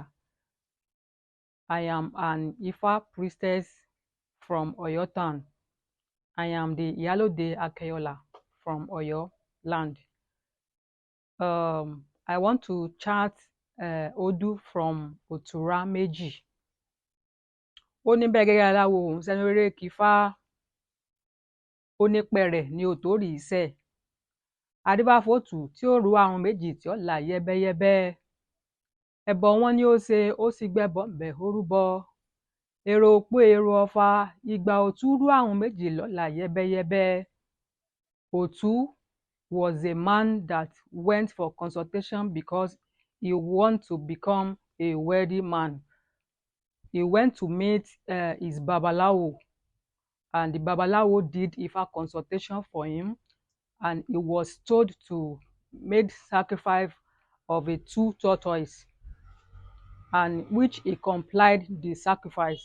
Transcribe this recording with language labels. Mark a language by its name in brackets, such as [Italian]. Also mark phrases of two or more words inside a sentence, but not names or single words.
[English] I am an Ifa priestess from Oyo Town. I am the Iyalode Akeyola from Oyo land. I want to chant Odu from Otura Meji. [Yoruba] Oni begere alawo senore kifa. Oni pere ni otori ise. Adébáfòtù tí ó ru àrùn méjì tí ó là yẹ́bẹ́yẹ́bẹ́. Ẹbọ wọn ni ó ṣe, ó sì gbẹ́bọ ńbẹ̀ ó rúbọ. Èrò òpó èrò ọ̀fà, ìgbà òtú rú àrùn méjì lọ́la yẹ́bẹ́yẹ́bẹ́. [English] Otu was a man that went for consultation because he wanted to become a wealthy man. He went to meet his Babalawo, and the Babalawo did Ifa consultation for him, and he was told to make sacrifice of a 2 tortoise, and which he complied the sacrifice.